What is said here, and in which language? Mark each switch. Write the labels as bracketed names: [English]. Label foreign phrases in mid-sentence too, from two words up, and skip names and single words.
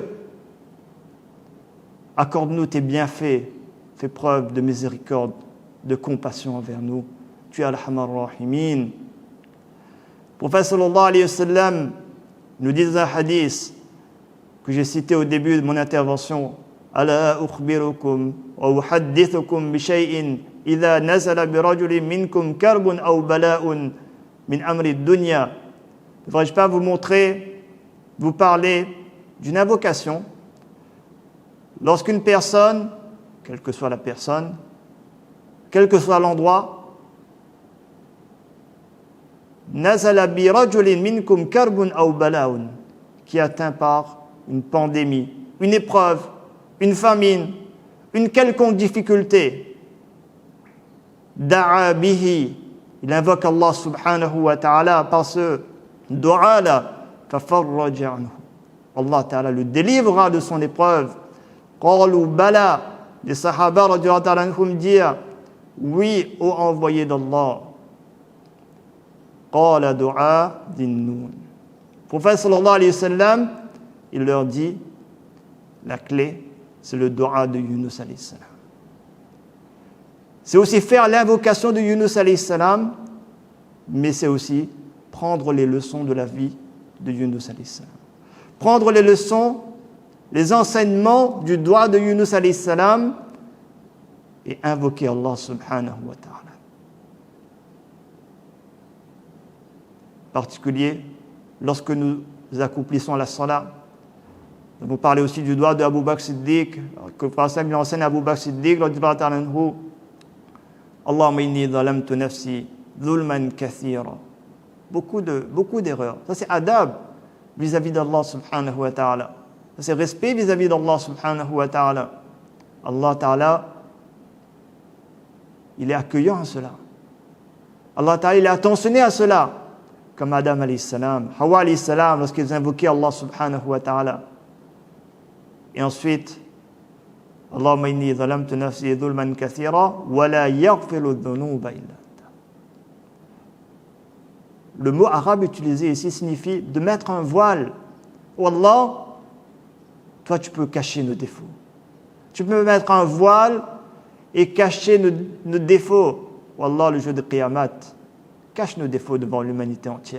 [French] Accorde-nous tes bienfaits. Fais preuve de miséricorde, de compassion envers nous. Tu es [Arabic] أرحم الراحمين. [French] Le prophète [Arabic] صلى الله عليه وسلم [French] nous dit un hadith que j'ai cité au début de mon intervention. [Arabic] ألا أخبركم وأحدثكم بشيء إذا نزل برجل منكم كرب أو بلاء من أمر الدنيا. [French] Ne devrais-je pas vous montrer, vous parler d'une invocation lorsqu'une personne, quelle que soit la personne, quel que soit l'endroit, [Arabic] نزل برجل منكم كرب أو بلاء, [French] qui est atteint par une pandémie, une épreuve, une famine, une quelconque difficulté. [Arabic] دعا به, [French] il invoque Allah [Arabic] سبحانه وتعالى [French] par ce dua-là, [Arabic] ففرج عنه. [French] Allah ta'ala le délivrera de son épreuve. [Arabic] قالوا بلى, [French] les sahaba [Arabic] رضي الله تعالى عنهم [French] dirent oui, ô envoyé d'Allah. [Arabic] قال دعاء ذي النون. [French] Le prophète [Arabic] صلى الله عليه وسلم, [French] il leur dit la clé, c'est le dua de Yunus [Arabic] عليه السلام. [French] C'est aussi faire l'invocation de Yunus [Arabic] عليه السلام, [French] mais c'est aussi prendre les leçons de la vie de Yunus [Arabic] عليه السلام. [French] Prendre les leçons, les enseignements du dua de Yunus [Arabic] عليه السلام [French] et invoquer Allah [Arabic] سبحانه وتعالى. [French] En particulier, lorsque nous accomplissons la salat, nous avons parlé aussi du dua de Abu Bakr Siddiq, que le prophète lui enseigne à Abu Bakr Siddiq, [Arabic] اللهم إني ظلمت نفسي ظلما كثيرا. [French] Beaucoup d'erreurs. Ça c'est adab vis-à-vis d'Allah [Arabic] سبحانه وتعالى. [French] Ça c'est respect vis-à-vis d'Allah [Arabic] سبحانه وتعالى. [French] Allah ta'ala, il est accueillant à cela. Allah ta'ala, il est attentionné à cela. Comme Adam [Arabic] عليه السلام, [French] Hawa [Arabic] عليه السلام, [French] lorsqu'ils invoquaient Allah [Arabic] سبحانه وتعالى. [French] Et ensuite, [Arabic] اللهم إني ظلمت نفسي ظلما كثيرا ولا يغفر الذنوب إلا أنت. [French] Le mot arabe utilisé ici signifie de mettre un voile. Oh Allah, toi tu peux cacher nos défauts. Tu peux mettre un voile et cacher nos défauts. Oh Allah, le jour de Qiyamah, cache nos défauts devant l'humanité entière.